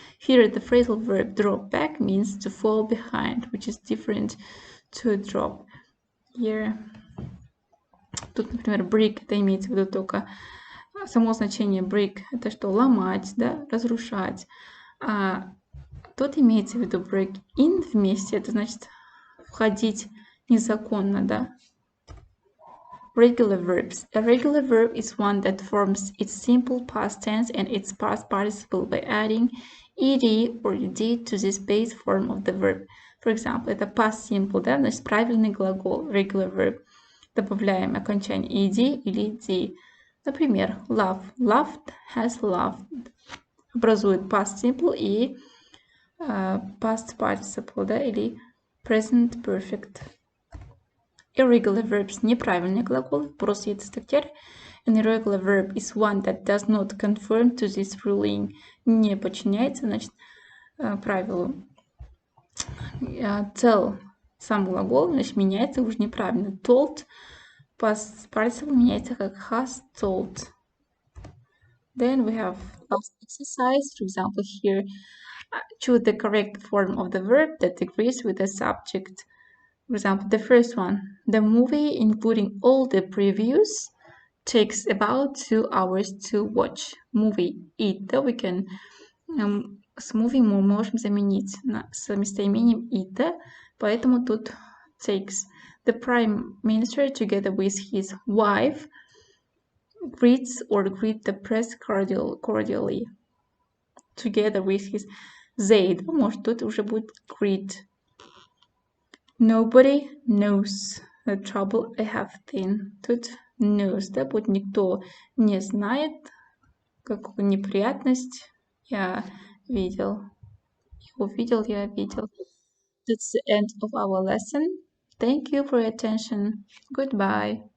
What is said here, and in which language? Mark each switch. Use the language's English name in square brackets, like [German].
[English] Here the phrasal verb drop back means to fall behind, which is different to drop. [Russian] Here, тут, например, break, это имеется в виду только само значение break, это что, ломать, да, разрушать. А тут имеется в виду break in вместе, это значит входить незаконно, да. [English] Regular verbs. A regular verb is one that forms its simple past tense and its past participle by adding ed or ed to this base form of the verb. For example, это past simple, [Russian] да, значит правильный глагол, [English] regular verb. [Russian] Добавляем окончание ed или d. [English] Например, love. Loved has loved. [Russian] Образует [English] past simple и past participle, да, или present perfect. Irregular verbs [Russian] – неправильный глагол, просто [Kazakh] етістіктер. [English] An irregular verb is one that does not conform to this ruling. [Russian] Не подчиняется, значит, правилу. Tell – сам глагол, значит, меняется уже неправильно. [English] Told – past participle [Russian] меняется как [English] has told. Then we have last exercise. For example, here, choose the correct form of the verb that agrees with the subject. For example, the first one, the movie, including all the previews, takes about 2 hours to watch. [Russian] Movie, it, да, [English] we can, [Russian] с movie мы можем заменить с местоимением it, поэтому тут takes. [English] The prime minister, together with his wife, greets the press cordially. Together with his they, [Russian] да, может, тут уже будет greet. [English] Nobody knows the trouble I have been. [Russian] Тут knows, да, будет никто не знает, какую неприятность я видел. Увидел, я видел. [English] That's the end of our lesson. Thank you for your attention. Goodbye.